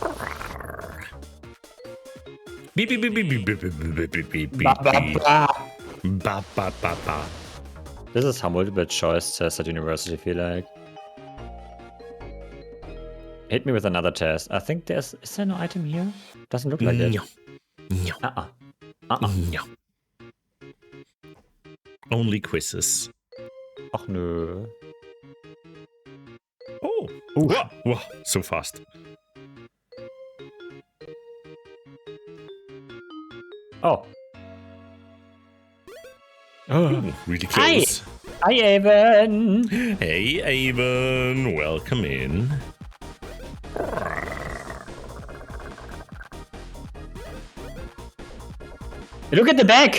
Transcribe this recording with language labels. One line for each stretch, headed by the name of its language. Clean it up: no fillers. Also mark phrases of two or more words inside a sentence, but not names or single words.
English: Beep, beep, beep, beep, beep, beep, beep, beep, beep, beep, Ba, ba, beep. ba. Ba ba ba ba. This is how multiple choice tests at university feel like. Hit me with another test. I think is there no item here? Doesn't look like it. No. No. Only quizzes.
German: Ach nö.
English: Oh. Wow. Wow. So fast. Oh. Ooh, really close. Hi, Avon. Hey, Avon. Welcome in. Look at the back.